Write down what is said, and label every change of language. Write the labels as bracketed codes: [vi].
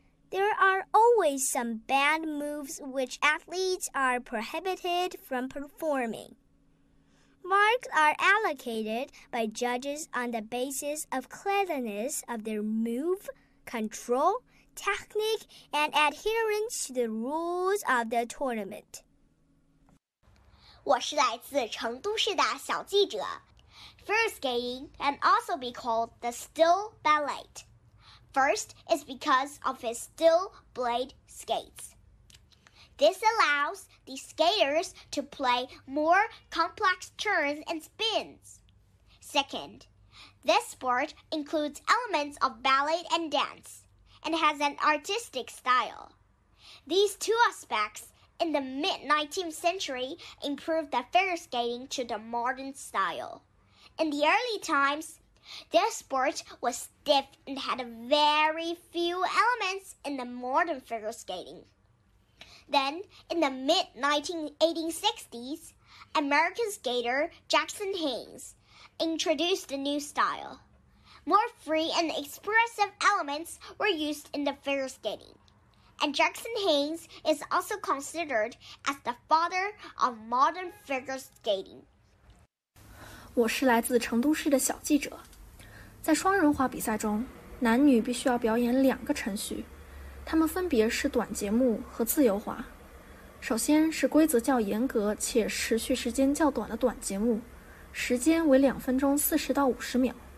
[en] There are always some bad moves which athletes are prohibited from performing. Marks are allocated by judges on the basis of cleanliness of their move, control, technique, and adherence to the rules of the tournament. [zh] 我是来自成都市的小记者。 [en] Figure skating can also be called the steel ballet. First is because of its steel blade skates. This allows the skaters to play more complex turns and spins. Second, this sport includes elements of ballet and dance, and has an artistic style. These two aspects in the mid-19th century improved the figure skating to the modern style. In the early times, this sport was stiff and had very few elements in the modern figure skating. Then, in the mid-1980s, American skater Jackson Haines introduced a new style. more free and expressive elements were used in the figure skating. And Jackson Haines is also considered as the father of modern figure skating. [zh] 我是来自成都市的小记者。在双人滑比赛中，男女必须要表演两个程序，他们分别是短节目和自由滑。首先是规则较严格且持续时间较短的短节目，时间为2分钟40到50秒。